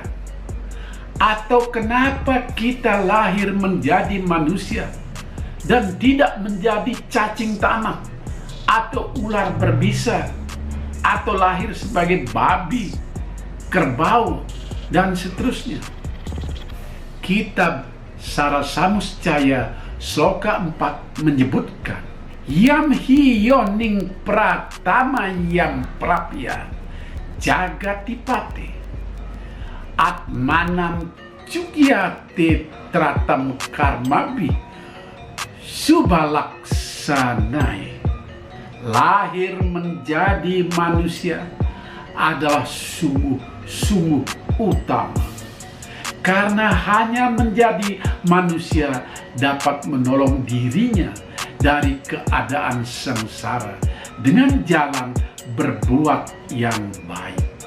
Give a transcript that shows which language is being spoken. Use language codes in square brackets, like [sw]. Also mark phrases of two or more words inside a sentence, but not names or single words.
[id] Atau kenapa kita lahir menjadi manusia dan tidak menjadi cacing tanah atau ular berbisa atau lahir sebagai babi, kerbau, dan seterusnya. Kitab Sara Samuscaya Sloka 4 menyebutkan, [sa] Yam hiyoning pratama yam prapya jagatipate atmanam cukyate tratam karmabi subalaksanai. [id] Lahir menjadi manusia adalah sungguh-sungguh utama, karena hanya menjadi manusia dapat menolong dirinya dari keadaan sengsara dengan jalan berbuat yang baik.